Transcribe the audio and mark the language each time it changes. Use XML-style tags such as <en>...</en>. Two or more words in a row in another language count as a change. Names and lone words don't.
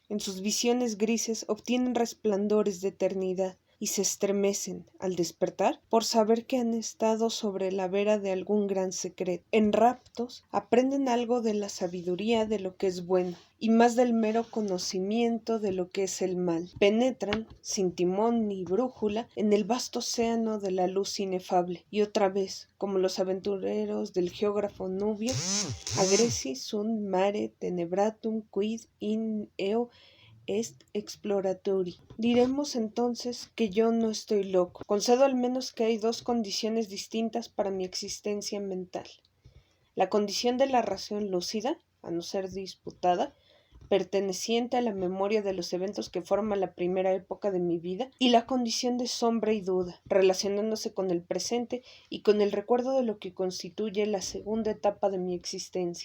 <es>En sus visiones grises obtienen resplandores de eternidad y se estremecen, al despertar, por saber que han estado sobre la vera de algún gran secreto. En raptos, aprenden algo de la sabiduría de lo que es bueno, y más del mero conocimiento de lo que es el mal. Penetran, sin timón ni brújula, en el vasto océano de la luz inefable, y otra vez, como los aventureros del geógrafo Nubio,</es> <la>agresi sunt mare tenebratum quid in eo est exploratori.</la> <es>Diremos entonces que yo no estoy loco. Concedo al menos que hay dos condiciones distintas para mi existencia mental. La condición de la razón lúcida, a no ser disputada, perteneciente a la memoria de los eventos que forman la primera época de mi vida, y la condición de sombra y duda, relacionándose con el presente y con el recuerdo de lo que constituye la segunda etapa de mi existencia.</es>